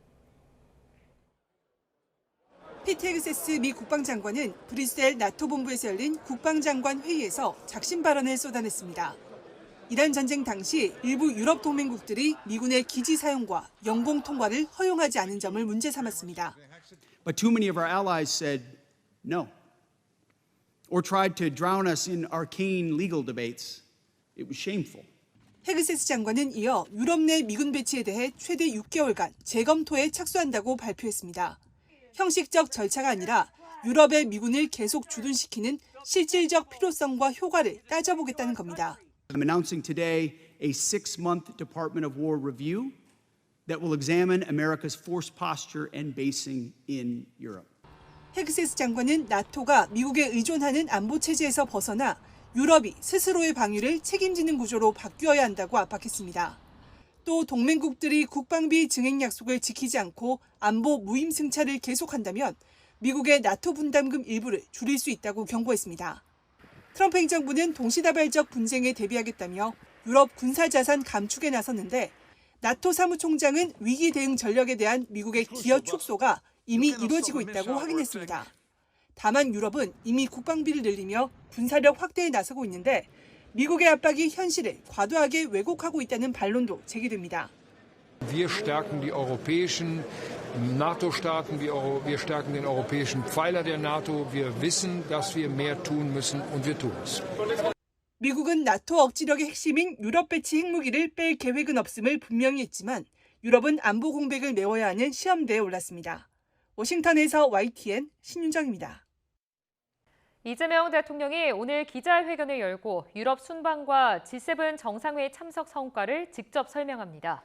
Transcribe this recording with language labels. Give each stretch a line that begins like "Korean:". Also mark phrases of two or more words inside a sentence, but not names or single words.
Korean: 피트 헤그세스 미 국방장관은 브뤼셀 나토 본부에서 열린 국방장관 회의에서 작심 발언을 쏟아냈습니다. 이란 전쟁 당시 일부 유럽 동맹국들이 미군의 기지 사용과 영공 통과를 허용하지 않은 점을 문제 삼았습니다.
English: But too many of our allies said no, or tried to drown us in arcane legal debates. It was shameful.
Korean: 헤그세스 장관은 이어 유럽 내 미군 배치에 대해 최대 6개월간 재검토에 착수한다고 발표했습니다. 형식적 절차가 아니라 유럽의 미군을 계속 주둔시키는 실질적 필요성과 효과를 따져보겠다는 겁니다.
English: I'm announcing today a 6-month Department of War review that will examine America's force posture and basing in Europe.
Korean: 헤그세스 장관은 나토가 미국에 의존하는 안보 체제에서 벗어나 유럽이 스스로의 방위를 책임지는 구조로 바뀌어야 한다고 압박했습니다. 또 동맹국들이 국방비 증액 약속을 지키지 않고 안보 무임승차를 계속한다면 미국의 나토 분담금 일부를 줄일 수 있다고 경고했습니다. 트럼프 행정부는 동시다발적 분쟁에 대비하겠다며 유럽 군사자산 감축에 나섰는데 나토 사무총장은 위기 대응 전력에 대한 미국의 기여 축소가 이미 이루어지고 있다고 확인했습니다. 다만 유럽은 이미 국방비를 늘리며 군사력 확대에 나서고 있는데 미국의 압박이 현실을 과도하게 왜곡하고 있다는 반론도 제기됩니다.
German: Wir stärken die europäischen NATO-Staaten, wir stärken den europäischen Pfeiler der NATO. Wir wissen, dass wir mehr tun müssen und wir tun es.
Korean: 미국은 나토 억지력의 핵심인 유럽 배치 핵무기를 뺄 계획은 없음을 분명히 했지만 유럽은 안보 공백을 메워야 하는 시험대에 올랐습니다. 워싱턴에서 YTN 신윤정입니다. 이재명 대통령이 오늘 기자회견을 열고 유럽 순방과 G7 정상회의 참석 성과를 직접 설명합니다.